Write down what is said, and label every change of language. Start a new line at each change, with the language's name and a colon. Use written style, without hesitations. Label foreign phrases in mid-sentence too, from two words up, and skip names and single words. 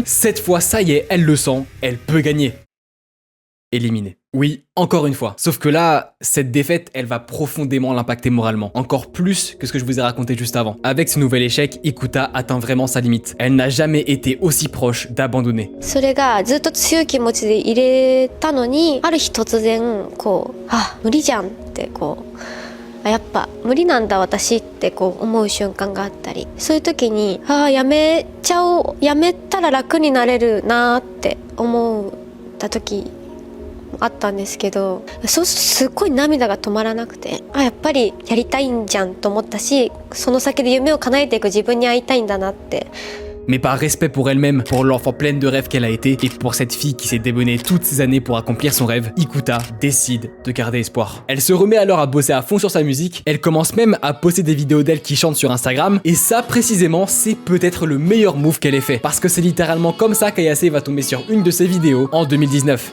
French: Cette fois, ça y est, elle le sent, elle peut gagner. Éliminée. Oui, encore une fois. Sauf que là, cette défaite, elle va profondément l'impacter moralement. Encore plus que ce que je vous ai raconté juste avant. Avec ce nouvel échec, Ikuta atteint vraiment sa limite. Elle n'a jamais été aussi proche d'abandonner.
Japanese: それがずっと強い気持ちで入れたのに、ある日突然無理じゃんってやっぱ無理なんだ私って思う瞬間があったり、そういう時にやめちゃおう、やめたら楽になれるなって思った時あったんですけど、そうするとすっごい涙が止まらなくて、やっぱりやりたいんじゃんと思ったし、その先で夢を叶えていく自分に会いたいんだなって。
French: Mais par respect pour elle-même, pour l'enfant pleine de rêves qu'elle a été, et pour cette fille qui s'est démenée toutes ces années pour accomplir son rêve, Ikuta décide de garder espoir. Elle se remet alors à bosser à fond sur sa musique, elle commence même à poster des vidéos d'elle qui chante sur Instagram, et ça précisément c'est peut-être le meilleur move qu'elle ait fait, parce que c'est littéralement comme ça qu'Ayase va tomber sur une de ses vidéos en 2019.